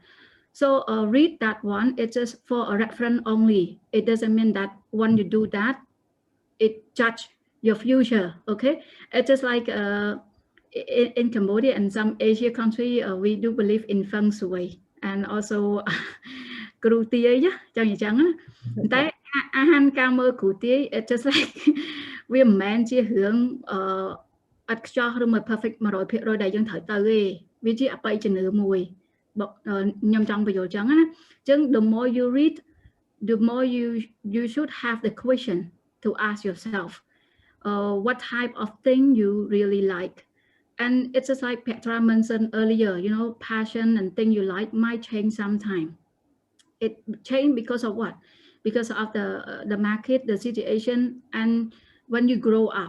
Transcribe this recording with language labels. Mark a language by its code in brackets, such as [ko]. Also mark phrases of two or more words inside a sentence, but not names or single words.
[en] So read that one. It's just for a reference only. It doesn't mean that when you do that, it judge your future. Okay, it's just like in Cambodia and some Asia country, we do believe in feng shui and also គ្រូទា [km] យចឹងអញ្ចឹងតែអាហារការមើលគ្រូទាយ [en] it's just like [km] វាមិនមែនជារឿងអត់ខ្ចោះឬមួយ perfect 100% ដែលយើងត្រូវទៅទេវាជាអបិយជំនឿមួយខ្ញុំចង់បញ្យល់ចឹងណាចឹង [en] the more you read the more you should have the question to ask yourself what type of thing you really like. And it's just like Petra mentioned earlier, you know, passion and thing you like might change sometime. It changed because of what? Because of the market, the situation, and when you grow up.